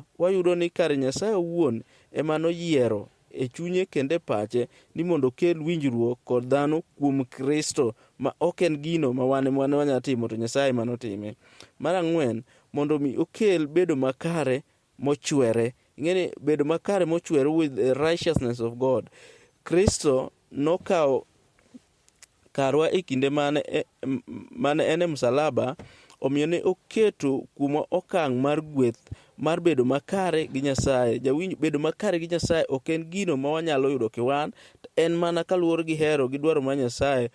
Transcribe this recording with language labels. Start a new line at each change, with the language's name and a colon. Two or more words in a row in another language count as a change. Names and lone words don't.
Luo (Kenya and Tanzania): Wayudo ni kare Nyasaye owuon ema noyiero e chunye kendo e pache ni mondo okel winjruok kod dhano kuom Kristo, ma ok en gino ma wan wanyalo timo, to Nyasaye manotime. Mar ang'wen, mondo mi okel bedo makare mochwere. Ing'eni bedo makare mochwere
English: with the righteousness of God.
Luo (Kenya and Tanzania): Kristo nokawo karwa e kinde mane en e msalaba, omiyo ne oketo kuma okang' mar gweth mar bedo makare gi Nyasaye. Bedo makare gi Nyasaye ok en gino ma wanyalo yudo kiwan, en mana kaluwore gi hero gi dwaro mar Nyasaye.